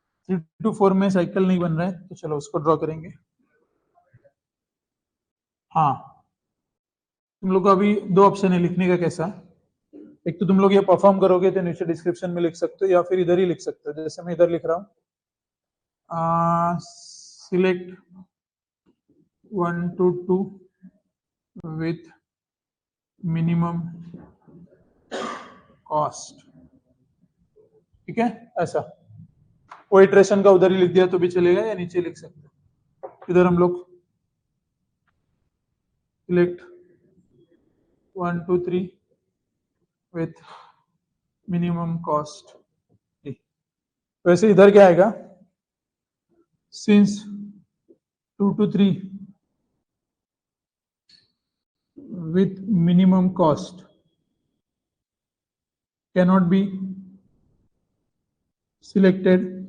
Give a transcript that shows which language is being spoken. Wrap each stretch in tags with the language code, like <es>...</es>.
<hi>3 to 4 में cycle नहीं बन रहा है, तो चलो उसको ड्रॉ करेंगे। हाँ, तुम लोग को अभी दो ऑप्शन है लिखने का। कैसा? एक तो तुम लोग ये परफॉर्म करोगे तो नीचे डिस्क्रिप्शन में लिख सकते हो, या फिर इधर ही लिख सकते हो, जैसे मैं इधर लिख रहा हूँ।</hi> <en>Select 1 to 2 with minimum cost।</en> <hi>ठीक है, ऐसा। वो इटरेशन का उधर ही लिख दिया तो भी चलेगा, या नीचे लिख सकते हो। इधर हम लोग सिलेक्ट 1 2 3</hi> <en>with minimum cost।</en> <hi>वैसे इधर क्या आएगा?</hi> <en>since 2 to 3 with minimum cost cannot be selected</en>